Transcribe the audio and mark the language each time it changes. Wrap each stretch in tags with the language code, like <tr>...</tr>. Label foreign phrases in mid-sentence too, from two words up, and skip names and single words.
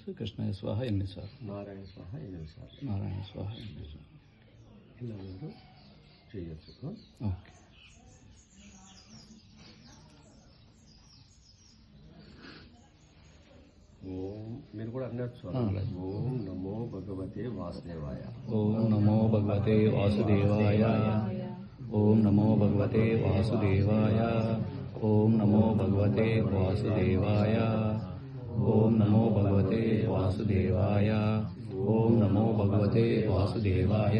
<sa>కృష్ణాయ స్వాహ</sa> <te>8 సార్లు.</te> <sa>నారాయణ స్వాహ</sa> <te>8 సార్లు.</te> <sa>నారాయణ స్వాహ</sa> <te>8 సార్లు. ఇలా మీరు చేయొచ్చు. ఓకే. ఓం మీరు కూడా అన్నట్టు</te> <sa>ఓం నమో భగవతే వాసుదేవాయ. ఓం నమో భగవతే వాసుదేవాయ. ఓం నమో భగవతే వాసుదేవాయ. ఓం నమో భగవతే వాసుదేవాయ. ఓం నమో భగవతే వాసుదేవాయ. ఓం నమో భగవతే వాసుదేవాయ.</sa>